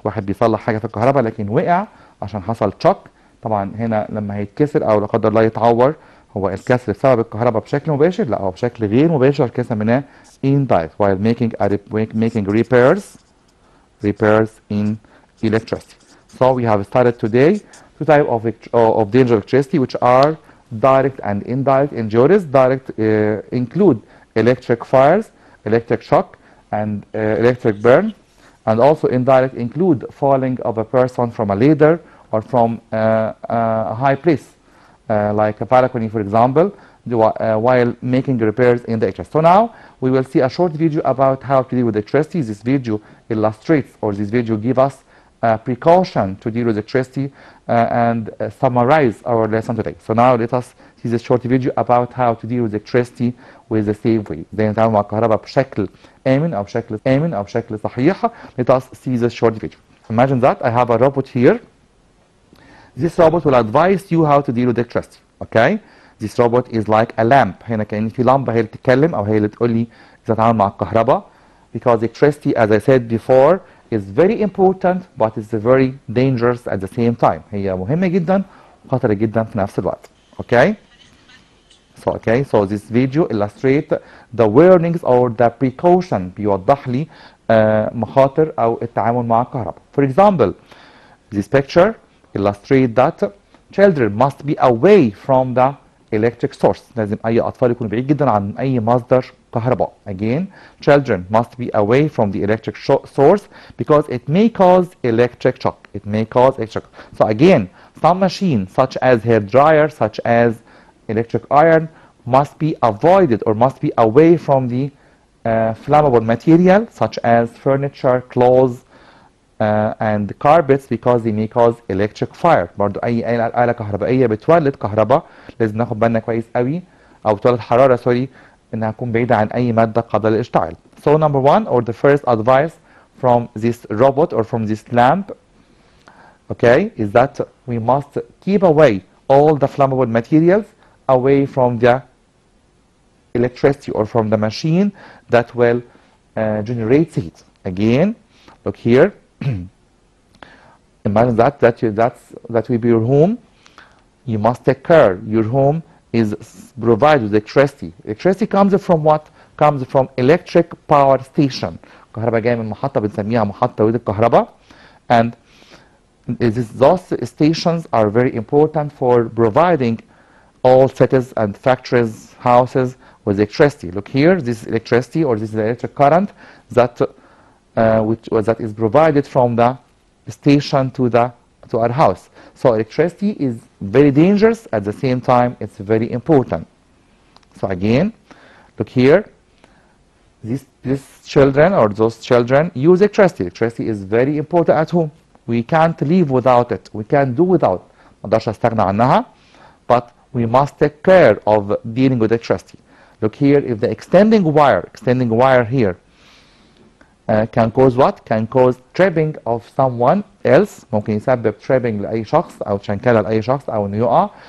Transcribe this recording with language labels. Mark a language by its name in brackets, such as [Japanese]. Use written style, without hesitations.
[Arabic] واحد بيصلح حاجة في الكهرباء لكن وقع عشان حصل شوك. طبعا هنا لما هيتكسر او لا قدر الله يتعور، هو الكسر بسبب الكهرباء بشكل مباشر؟ لا، هو بشكل غير مباشر كده سميناه [English] indirect while making repairs in electricity. So we have started today two types of dangerous electricity which are direct and indirect injuries. Direct include electric fires, electric shock, and electric burn, and also indirect include falling of a person from a ladder or from a high place, like a balcony, for example, while making repairs in the HVAC. So now we will see a short video about how to deal with electricity. This video illustrates, or this video gives us precaution to deal with electricity and summarize our lesson today. So now let us see this short video about how to deal with electricity with a safe way. [Arabic] ازاي نتعامل مع الكهرباء بشكل آمن أو بشكل صحيح. [English] Let us see this short video. Imagine that I have a robot here. This robot will advise you how to deal with electricity. Okay? This robot is like a lamp. [Arabic] هنا كأن في لمبة هي اللي بتتكلم أو هي اللي تقول لي إذا أتعامل مع الكهرباء. [English] Because electricity, as I said before, is very important, but it's very dangerous at the same time. [Arabic] هي مهمة جدا وخطرة جدا في نفس الوقت. [English] Okay? So this video illustrate the warnings or the precaution. [Arabic] بيوضح لي مخاطر أو التعامل مع الكهرباء. [English] For example, this picture illustrate that children must be away from the electric source. [Arabic] لازم أي أطفال يكونوا بعيد جدا عن أي مصدر كهرباء. [English] Again, children must be away from the electric source because it may cause electric shock. So again, some machines such as hair dryer, such as electric iron, must be avoided or must be away from the flammable material such as furniture, clothes, and carpets because they may cause electric fire. [Arabic] برضو أي آلة كهربائية بتولد كهرباء لازم ناخد بالنا كويس قوي، أو بتولد حرارة سوري، إنها تكون بعيدة عن أي مادة قابلة للاشتعال. [English] So number one, or the first advice from this robot or from this lamp, okay, is that we must keep away all the flammable materials away from the electricity or from the machine that will generate heat. Again, look here. Imagine that will be your home. You must take care. Your home is provided with electricity. Electricity comes from what? Comes from electric power station. [Arabic] الكهرباء جاية من محطة بنسميها محطة توليد الكهرباء. [English] And those stations are very important for providing all cities and factories, houses with electricity. Look here, this is electricity, or this is the electric current that that is provided from the station to our house. So electricity is very dangerous, at the same time it's very important. So again, look here, these children or those children use electricity. Electricity is very important at home. We can't live without it. We can't do without. [Arabic] ما اقدرش استغنى عنها. [English] But we must take care of dealing with electricity. Look here, if the extending wire here can cause what? Can cause tripping of someone else. [Arabic] ممكن يسبب tripping لأي شخص أو شنكلة لأي شخص أو إنه يقع.